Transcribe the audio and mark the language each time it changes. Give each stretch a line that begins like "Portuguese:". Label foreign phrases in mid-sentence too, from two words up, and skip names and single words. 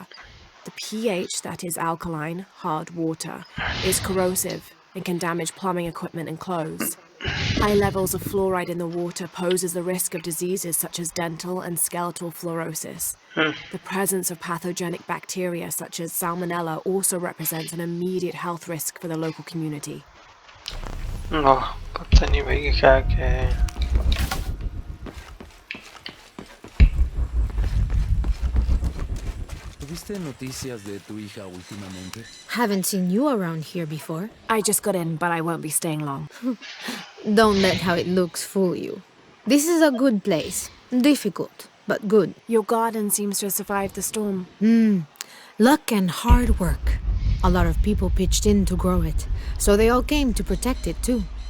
English: The pH, that is alkaline, hard water, is corrosive and can damage plumbing equipment and clothes. High levels of fluoride in the water poses the risk of diseases such as dental and skeletal fluorosis. The presence of pathogenic bacteria such as Salmonella also represents an immediate health risk for the local community. No,
Hindi: पता नहीं भाई क्या क्या है.
Spanish: ¿Tuviste noticias de tu hija últimamente?
English: Haven't seen you around here before. I just got in, but I won't be staying long. Don't let how it looks fool you. This is a good place. Difficult, but good. Your garden seems to have survived the storm. Luck and hard work. A lot of people pitched in to grow it, so they all came to protect it too.